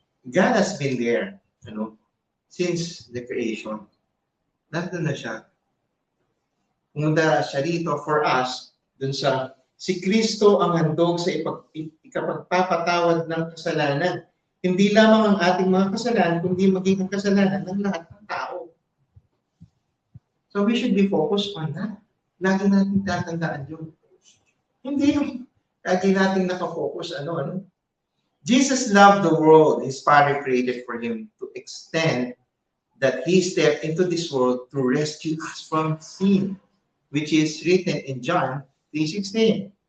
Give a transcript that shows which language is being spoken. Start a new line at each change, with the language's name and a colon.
English: God has been there, since the creation.
Filipino: Nandun na siya. Pumunta siya dito for us, dun sa si Kristo ang handog sa ikapagpapatawad ng kasalanan. Hindi lamang ang ating mga kasalanan, kundi maging ang kasalanan ng lahat ng tao.
English: So we should be focused on that.
Filipino: Lagi natin tatandaan yun. Hindi yung lagi natin nakafocus,
English: Jesus loved the world His Father created for Him to extend that He stepped into this world to rescue us from sin, which is written in John 3:16.